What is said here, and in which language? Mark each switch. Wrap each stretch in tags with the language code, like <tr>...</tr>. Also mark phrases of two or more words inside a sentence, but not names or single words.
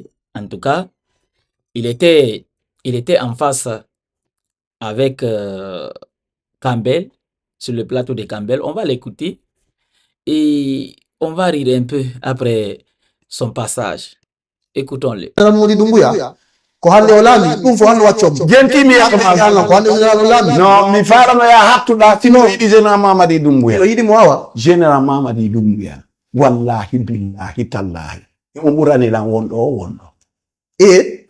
<fr>En tout cas, il était, il était en face avec Campbell, sur le plateau de Campbell. On va l'écouter et on va rire un peu après son passage. Écoutons-le.</fr> <ff>Modi Dumbuya ko hande o laami ɗum fo hande waccom jentimi Allah ko hande général o laami no mi farama ya hattuɗa sino yiɗi général Mamadi Doumbouya o yiɗi mo wawa général Mamadi Doumbouya</ff> <ar>wallahi billahi tallahi</ar> <ff>o ɓuranilan wonɗo o wonɗo</ff>